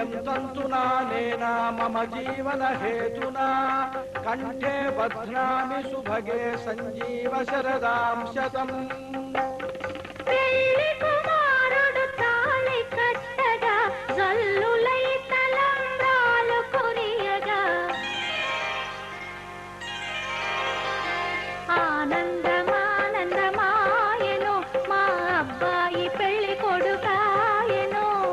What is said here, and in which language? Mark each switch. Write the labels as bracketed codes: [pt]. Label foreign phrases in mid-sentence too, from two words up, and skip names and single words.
[sa] तन्तुना नेना मम जीवन हेतुना कंठे बध्नामि सुभगे संजीव शरदां शतम् [te] పెళ్లి కుమారుడు తాళి కట్టగా జల్లులై తలంబ్రాలు కురియగా ఆనందమానందమాయెను మా అబ్బాయి పెళ్లి కొడుకాయెను